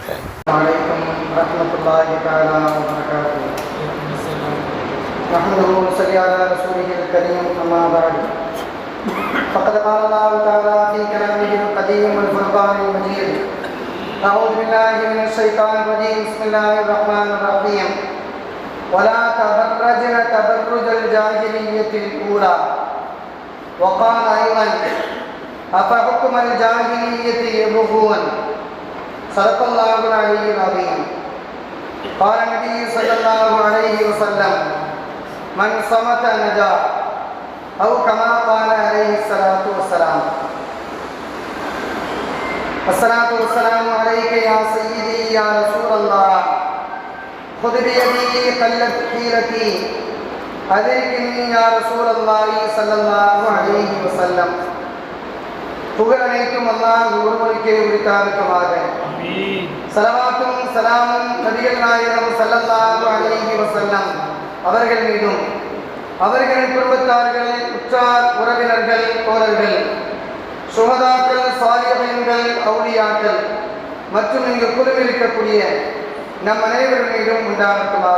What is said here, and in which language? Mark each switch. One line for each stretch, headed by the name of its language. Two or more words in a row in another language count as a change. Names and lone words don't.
Arabic: عليكم ورحمة الله تعالى وبركاته. نحمده ونصلي على رسوله الكريم. أما بعد. فقد قال الله تعالى في كلامه القديم والفرقان المجيد. أعوذ بالله من الشيطان الرجيم. بسم الله الرحمن الرحيم. ولا تبرجن تبرج الجاهلية الأولى وقال أيضا أفحكم الجاهلية يبغون. صدق الله العلي العظيم. قال النبي صلى الله عليه وسلم من صمت نجا أو كما قال عليه الصلاة والسلام. الصلاة والسلام عليك يا سيدي يا رسول الله. خذ بيدي قلت حيلتي أدركني يا رسول الله صلى الله عليه وسلم.
Tamil: புகழ் அனைத்தும் அல்லாஹ் ஒருவருக்கே உரித்தாருக்குமாக. ஸலவாத்தும் ஸலாமும் நபிகள் நாயகம்
Arabic: صلى الله عليه وسلم
Tamil: அவர்கள் மீதும் அவர்களின் குடும்பத்தார்கள், உற்றார் உறவினர்கள், தோழர்கள், சுஹதாக்கள், சாலிஹீன்கள், அவுலியாக்கள் மற்றும் இங்கு குழுவிருக்கக்கூடிய நம் அனைவரும் மீதும் உண்டாகட்டுமாக.